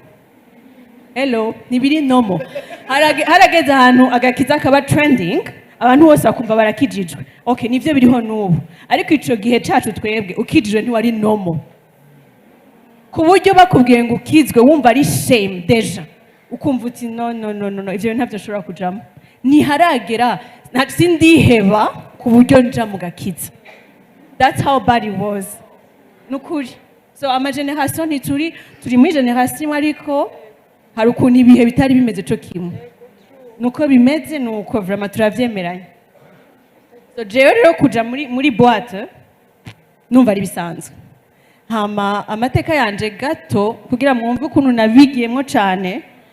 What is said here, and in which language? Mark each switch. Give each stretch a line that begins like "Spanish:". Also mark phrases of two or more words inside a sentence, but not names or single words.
Rundi: hello nibiri nomo harageze ahantu agakiza kaba trending abantu bose bakumva barakijijwe okay nivyo biriho n'ubu ariko ico gihe cacu twebwe ukijijwe ntiwari nomo ku buryo bakubwiye ngo ukizwe wumva ari shame deja ukumva uti no ivyo ntavyo ushobora kujamo ntiharagera sindiheba ku buryo nja mu gakiza
English: that's how bad it was
Rundi: nukuri so amageneration ntituri muri generation ariko hari ukuntu ibihe bitari bimeze co kimwe nuko bimeze nuko vraiment turavyemeranya so jewe rero kuja muri boîte numva ari bisanzwe hama amateka yanje gato kugira mwumve ukuntu nabigiyemo cyane